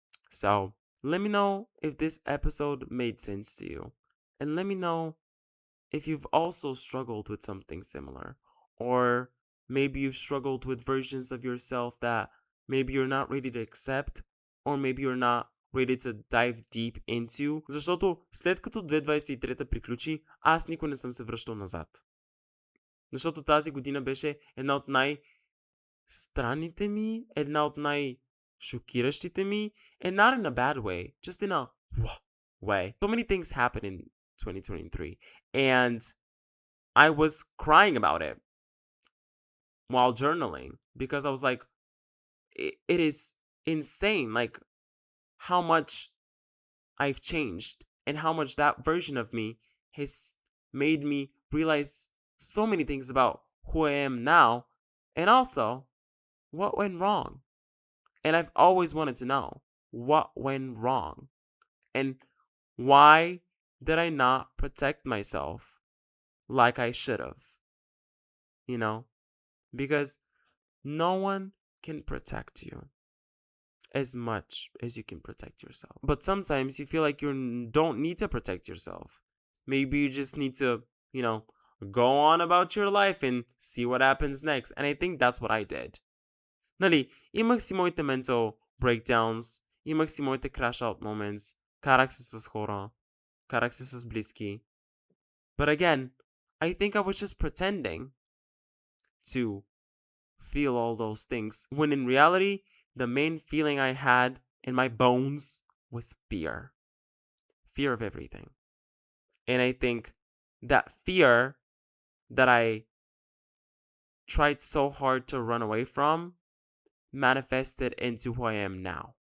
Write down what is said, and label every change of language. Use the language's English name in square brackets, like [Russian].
[English] So let me know if this episode made sense to you. And let me know if you've also struggled with something similar. Or maybe you've struggled with versions of yourself that maybe you're not ready to accept, or maybe you're not ready to dive deep into. [Bulgarian] Защото след като 2023 приключи, аз никой не съм се връщал назад. Защото тази година беше една от най-странните ми, една от най-шокиращите ми, [English] and not in a bad way, just in a way. So many things happened in 2023, and I was crying about it while journaling, because I was like, it is insane, like how much I've changed and how much that version of me has made me realize so many things about who I am now, and also what went wrong. And I've always wanted to know what went wrong and why did I not protect myself like I should have, you know? Because no one can protect you as much as you can protect yourself. But sometimes you feel like you don't need to protect yourself. Maybe you just need to, you know, go on about your life and see what happens next. And I think that's what I did. [Bulgarian] Нали, имах си моите [English] mental breakdowns, [Bulgarian] имах си моите [English] crash out moments, [Bulgarian] карах се с хора, карах се с близки. [English] But again, I think I was just pretending to feel all those things, when in reality, the main feeling I had in my bones was fear. Fear of everything. And I think that fear that I tried so hard to run away from manifested into who I am now.